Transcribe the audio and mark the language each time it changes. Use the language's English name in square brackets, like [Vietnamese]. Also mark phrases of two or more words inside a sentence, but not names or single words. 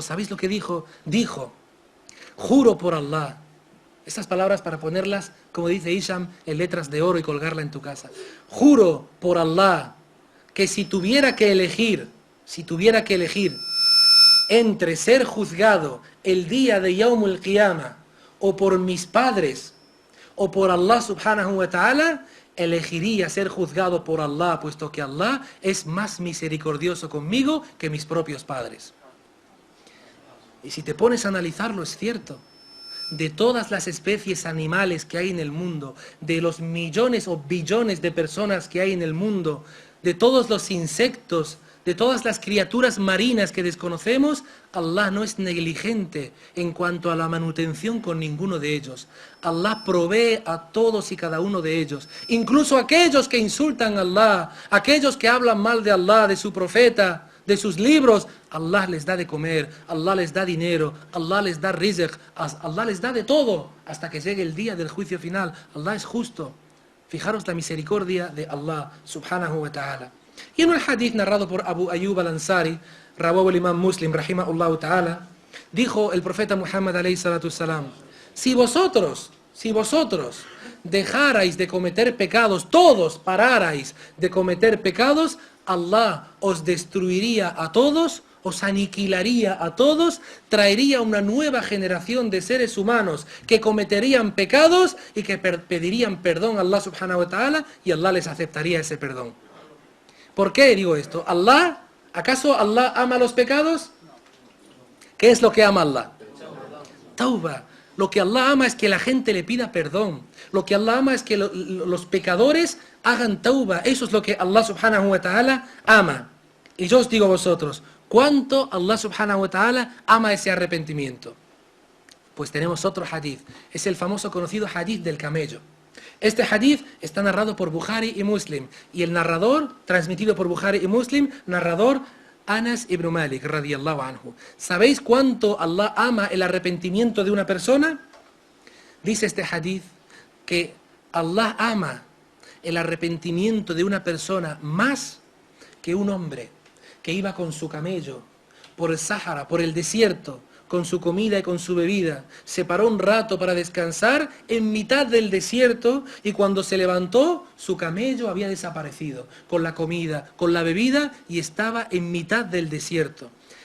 [Spanish] ¿Sabéis lo que dijo? Dijo, juro por Allah. Estas palabras para ponerlas, como dice Hisham, en letras de oro y colgarla en tu casa. Juro por Allah que si tuviera que elegir entre ser juzgado el día de [Arabic] يوم القيامة [Spanish] o por mis padres, o por Allah [Arabic] سبحانه وتعالى, [Spanish] elegiría ser juzgado por Allah, puesto que Allah es más misericordioso conmigo que mis propios padres. Y si te pones a analizarlo, es cierto. De todas las especies animales que hay en el mundo, de los millones o billones de personas que hay en el mundo, de todos los insectos, de todas las criaturas marinas que desconocemos, Allah no es negligente en cuanto a la manutención con ninguno de ellos. Allah provee a todos y cada uno de ellos. Incluso aquellos que insultan a Allah, aquellos que hablan mal de Allah, de su profeta, de sus libros, Allah les da de comer, Allah les da dinero, Allah les da rizq, Allah les da de todo hasta que llegue el día del juicio final. Allah es justo. Fijaros la misericordia de Allah [Arabic] سبحانه وتعالى. [Spanish] Y en un hadith narrado por Abu Ayyub al-Ansari, [Arabic] رواه الإمام مسلم رحمه الله تعالى, [Spanish] dijo el profeta Muhammad [Arabic] عليه الصلاة السلام, [Spanish] si vosotros dejarais de cometer pecados, todos pararais de cometer pecados, Allah os destruiría a todos, os aniquilaría a todos, traería una nueva generación de seres humanos que cometerían pecados y que pedirían perdón a Allah [Arabic] سبحانه وتعالى [Spanish] y Allah les aceptaría ese perdón. ¿Por qué digo esto? ¿Acaso Allah ama los pecados? ¿Qué es lo que ama Allah? Tauba. Lo que Allah ama es que la gente le pida perdón. Lo que Allah ama es que los pecadores hagan tauba. Eso es lo que Allah [Arabic] سبحانه وتعالى [Spanish] ama. Y yo os digo a vosotros, ¿cuánto Allah [Arabic] سبحانه وتعالى [Spanish] ama ese arrepentimiento? Pues tenemos otro hadith. Es el famoso conocido hadith del camello. Este hadith está narrado por Bukhari y Muslim. Y el narrador, transmitido por Bukhari y Muslim, narrador Anas ibn Malik, [Arabic] رضي الله عنه. [Spanish] ¿Sabéis cuánto Allah ama el arrepentimiento de una persona? Dice este hadith que Allah ama el arrepentimiento de una persona más que un hombre que iba con su camello por el Sáhara, por el desierto, con su comida y con su bebida, se paró un rato para descansar en mitad del desierto y cuando se levantó, su camello había desaparecido, con la comida, con la bebida y estaba en mitad del desierto.